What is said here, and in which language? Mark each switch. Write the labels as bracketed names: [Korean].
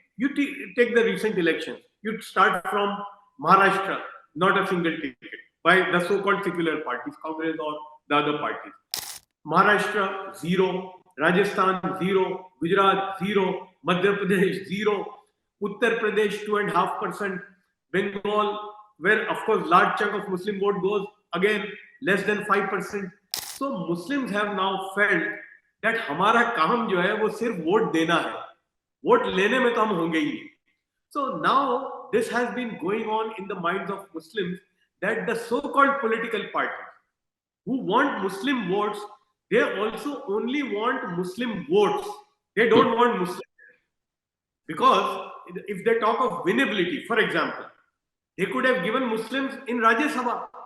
[English] You take the recent elections. You start from Maharashtra, not a single ticket by the so-called secular parties, Congress or the other parties. Maharashtra, 0. Rajasthan, 0. Gujarat, 0. Madhya Pradesh, 0. Uttar Pradesh, 2.5%. Bengal, where of course large chunk of Muslim vote goes, again less than 5%. So Muslims have now felt that [Hindi] हमारा काम जो है वो सिर्फ vote देना है, vote लेने में तो हम होंगे ही नहीं. [English] So now this has been going on in the minds of Muslims that the so-called political parties who want Muslim votes, they also only want Muslim votes. They don't want Muslims. Because if they talk of winnability, for example, they could have given Muslims in Rajya Sabha.